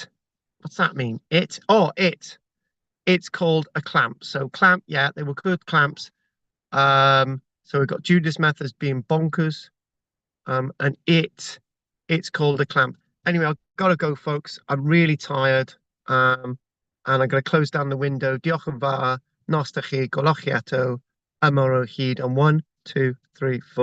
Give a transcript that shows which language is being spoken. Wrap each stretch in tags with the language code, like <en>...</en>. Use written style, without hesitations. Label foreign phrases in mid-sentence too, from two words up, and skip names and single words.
<en>What's that mean? It? Oh, it. It's called a clamp. So clamp, yeah, they were good clamps. So we've got Judith's methods being bonkers. And it's called a clamp. Anyway, I've got to go, folks. I'm really tired. And I'm going to close down the window.</en> <cy>Diolch yn fawr. Nos da chi. Golach chi eto. Ymor o hyd.</cy> <en>And 1, 2, 3, 4.</en>